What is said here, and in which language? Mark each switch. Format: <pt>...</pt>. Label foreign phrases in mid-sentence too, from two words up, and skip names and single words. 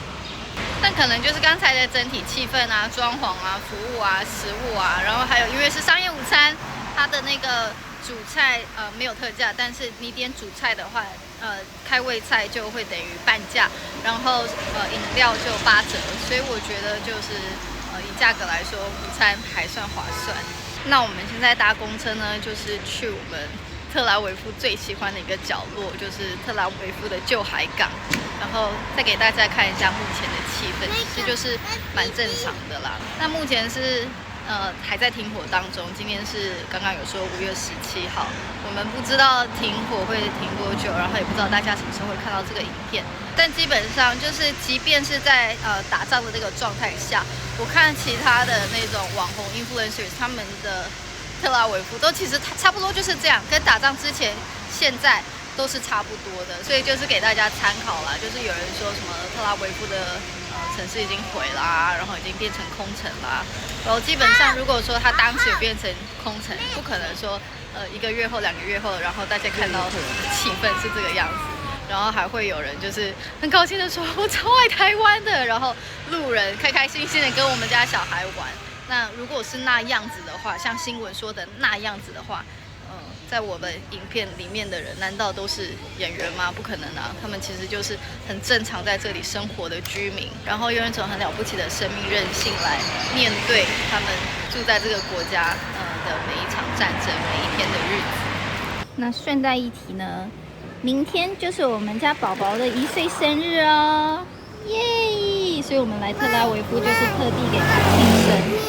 <zh>但可能就是剛才的整體氣氛啊、裝潢啊、服務啊、食物啊，然後還有因為是商業午餐，它的那個主菜沒有特價，但是你點主菜的話，開胃菜就會等於半價，然後飲料就8折，所以我覺得就是以價格來說，午餐還算划算。那我們現在搭公車呢，就是去我們特拉維夫最喜歡的一個角落，就是特拉維夫的舊海港。然後再給大家看一下目前的氣氛，其實就是蠻正常的啦。那目前是還在停火當中，今天是剛剛有說5月17號，我們不知道停火會停多久，然後也不知道大家什麼時候会看到這個影片。但基本上就是，即便是在打仗的這個狀態下，我看其他的那種網紅 influencers 他們的特拉維夫都其實差不多就是這樣，跟打仗之前現在都是差不多的，所以就是給大家参考啦。就是有人說什麼特拉維夫的城市已經毀啦，然後已经變成空城啦。然後基本上如果说它當時變成空城，不可能說1個月後、2個月後，然後大家看到氣氛是這個樣子，然後還會有人就是很高興的說我超愛台灣的，然後路人開開心心的跟我們家小孩玩。那如果是那樣子的話，像新聞說的那樣子的话，在我的影片裡面的人，難道都是演員嗎？不可能啊！他們其實就是很正常在這裡生活的居民，然後用一種很了不起的生命韌性來面對他們住在這個國家的每一場戰爭、每一天的日子。那順帶一提呢，明天就是我們家寶寶的1歲生日哦，耶！所以我們來特拉維夫就是特地給他慶生。</zh>